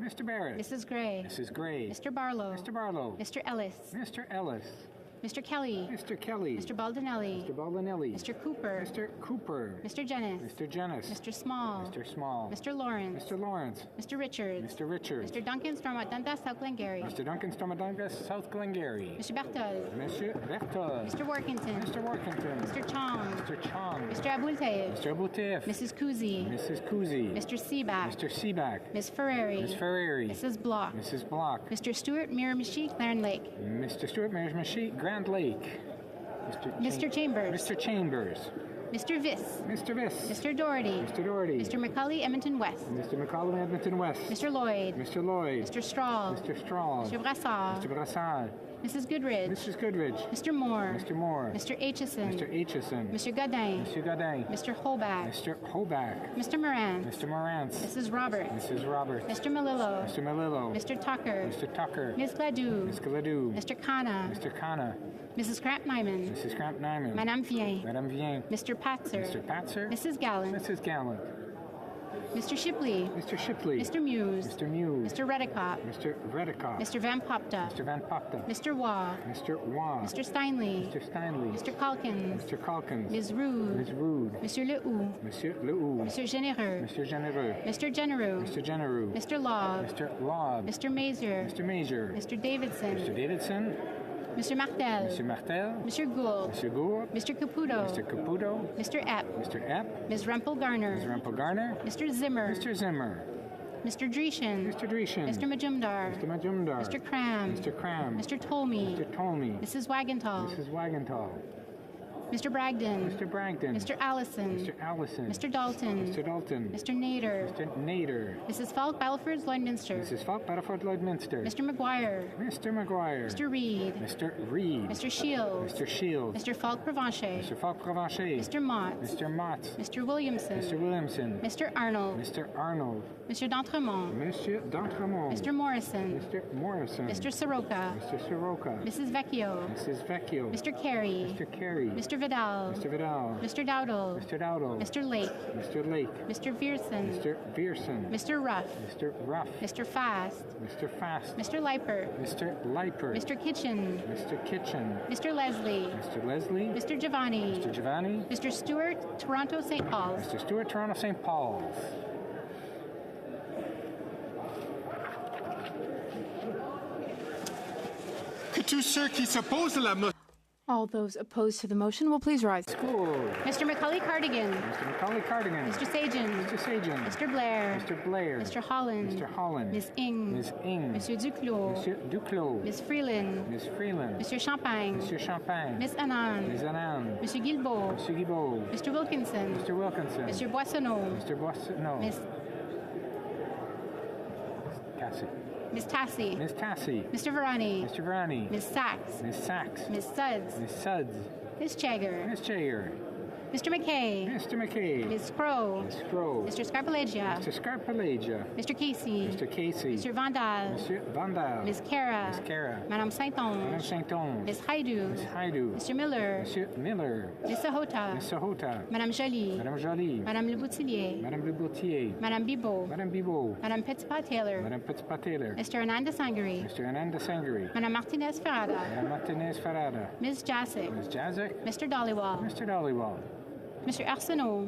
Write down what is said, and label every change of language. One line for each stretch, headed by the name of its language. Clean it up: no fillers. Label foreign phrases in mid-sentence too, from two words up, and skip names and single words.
English: Mr. Barrett. Mrs. Gray. Mrs. Gray. Mr. Barlow. Mr. Barlow. Mr. Ellis. Mr. Ellis. Mr. Kelly. Mr. Kelly. Mr. Baldinelli. Mr. Baldinelli. Mr. Cooper. Mr. Cooper. Mr. Jennis. Mr. Jennis. Mr. Small. Mr. Small. Mr. Lawrence. Mr. Lawrence. Mr. Richards. Mr. Richards. Mr. Duncan Stormont Dundas South Glengarry. Mr. Duncan Stormadunga, South Glengarry. Mr. Berthold. Mr. Berthold. Mr. Workington. Mr. Workington. Mr. Chong. Mr. Chong. Mr. Abultayev. Mr. Abouteff. Mrs. Kuzi. Mrs. Kuzi. Mr. Seaback. Mr. Seaback. Ms. Ferrari. Ms. Ferrari. Mrs. Block. Mrs. Block. Mr. Stewart Miramichi, Clarence Lake. Mr. Stewart Miramichi, Grand Lake. Mr. Chambers. Mr. Chambers. Mr. Viss. Mr. Viss. Mr. Doherty. Mr. Doherty. Mr. McCully, Edmonton West. Mr. McCollum, Edmonton West. Mr. Lloyd. Mr. Lloyd. Mr. Strahl. Mr. Strahl. Mr. Brassard. Mr. Brassard. Mrs. Goodridge. Mrs. Goodridge. Mr. Moore. Mr. Moore. Mr. Aitchison. Mr. Aitchison. Mr. Godin. Mr. Godin. Mr. Holback. Mr. Holback. Mr. Moran. Mr. Morantz. Mrs. Roberts. Mrs. Roberts. Mr. Malillo. Mr. Malillo. Mr. Tucker. Mr. Tucker. Ms. Gladue. Ms. Gladue. Mr. Khanna. Mr. Khanna. Mrs. Cramp-Nyman. Mrs. Cramp-Nyman. Madame Vien. Madame Vien. Mr. Patzer. Mr. Patzer. Mrs. Gallant. Mrs. Gallant. Mr. Shipley. Mr. Shipley. Mr. Muse. Mr. Muse. Mr. Redicott. Mr. Redicott. Mr. Van Popta. Mr. Van Popta. Mr. Waugh. Mr. Waugh. Mr. Steinley. Mr. Steinley. Mr. Calkins. Mr. Calkins. Ms. Rude. Ms. Rude. Monsieur Lehoux. Monsieur Lehoux. Monsieur Généreux. Monsieur Généreux. Mr. Genereux. Mr. Genereux. Mr. Lobb. Mr. Lobb. Mr. Mazer. Mr. Major. Mr. Davidson. Mr. Davidson. Mr. Martel. Mr. Martel. Mr. Gould. Mr. Gould. Mr. Caputo. Mr. Caputo. Mr. Epp. Mr. Epp. Ms. Rempel Garner. Mr. Rempel Garner. Mr. Zimmer. Mr. Zimmer. Mr. Dreeshen. Mr. Dreeshen. Mr. Majumdar. Mr. Majumdar. Mr. Cram. Mr. Cram. Mr. Tolmie. Mr. Tolmie. Mrs. Wagenthal. Mrs. Wagenthal. Mr. Bragdon. Mr. Bragdon. Mr. Allison. Mr. Allison. Mr. Dalton. Mr. Dalton. Mr. Nader. Mr. Nader. Mrs. Falk, Battleford, Lloydminster. Mrs. Falk, Battleford, Lloydminster. Mr. McGuire. Mr. McGuire. Mr. Reed. Mr. Reed. Mr. Shields. Mr. Shields. Mr. Falk Provencher. Mr. Falk Provencher. Mr. Mott. Mr. Mott. Mr. Williamson. Mr. Williamson. Mr. Arnold. Mr. Arnold. Mr. D'Entremont. Monsieur D'Entremont. Mr. Morrison. Mr. Morrison. Mr. Soroka. Mr. Soroka. Mrs. Vecchio. Mrs. Vecchio. Mr. Carey. Mr. Carey. Mr. Vidal. Mr. Vidal. Mr. Dowdle. Mr. Dowdle. Mr. Lake. Mr. Lake. Mr. Vierson. Mr. Vierson. Mr. Ruff. Mr. Ruff. Mr. Fast. Mr. Fast. Mr. Liper. Mr. Liper. Mr. Kitchen. Mr. Kitchen. Mr. Leslie. Mr. Leslie. Mr. Giovanni. Mr. Giovanni. Mr. Stewart, Toronto, St. Paul's. Mr. Stewart, Toronto, St. Paul's.
French: Que tous ceux qui s'opposent à la motion.
English: All those opposed to the motion will please rise. School. Mr. Macaulay Cardigan. Mr. Macaulay Cardigan. Mr. Sajan. Mr. Sajan. Mr. Blair. Mr. Blair. Mr. Holland. Mr. Holland. Ms. Ing. Ms. Ing. Monsieur Duclos. Monsieur Duclos. Ms. Freeland. Ms. Freeland. Monsieur Champagne. Monsieur Champagne. Ms. Anand. Ms. Anand. Monsieur Guilbeault. Monsieur Guibault. Mr. Wilkinson. Mr. Wilkinson. Monsieur Boissonneau. Mr. Boissonneau. Ms. Cassie. Ms. Tassie. Ms. Tassie. Mr. Varani. Mr. Varani. Ms. Sachs. Ms. Sachs. Ms. Suds. Ms. Suds. Ms. Chagger. Ms. Chager. Mr. McKay. Mr. McKay. Ms. Crow. Ms. Crow. Mr. Scarpalegia. Mr. Scarpalegia. Mr. Casey. Mr. Casey. Mr. Vandal. Monsieur Vandal. Ms. Cara. Ms. Cara. Madame Saint-Onge. Madame Saint-Onge. Ms. Haidu. Ms. Haidu. Mr. Miller. Monsieur Miller. Ms. Sahota. Ms. Sahota. Madame Jolie. Madame Jolie. Madame Le Boutillier. Madame Le Boutier. Madame Bibot. Madame Bibot. Madame Petitpas-Taylor. Madame Petitpas-Taylor. Mr. Ananda Sangari. Mr. Ananda Sangari. Madame Martinez Ferrada. Madame Martinez Farada. Ms. Jasic. Ms. Jazik. Mr. Dollywall. Mr. Dollywall. Mr. Arsenault.